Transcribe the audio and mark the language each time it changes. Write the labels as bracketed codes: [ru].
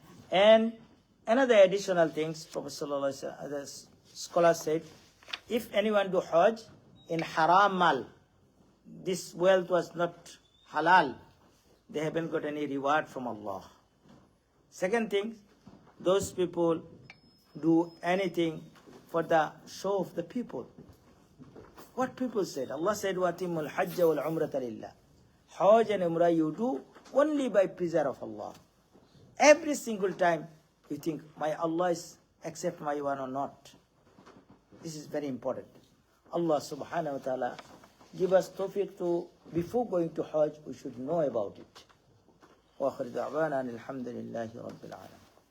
[en] And another additional things, Prophet Sallallahu Alaihi Wasallam, the scholars said, if anyone do hajj in haram mal, this wealth was not halal, they haven't got any reward from Allah. Second thing, those people do anything for the show of the people. What people said? Allah said, [ar] وَأَتِمُّ الْحَجَّ وَالْعُمْرَةَ لِلَّهِ. [en] Hajj and Umrah you do only by pleasure of Allah. Every single time you think, my Allah is accept my one or not. This is very important. Allah subhanahu wa ta'ala give us tawfiq to, before going to Hajj, we should know about it. [ar] وآخر دعوانا الحمد لله رب العالمين.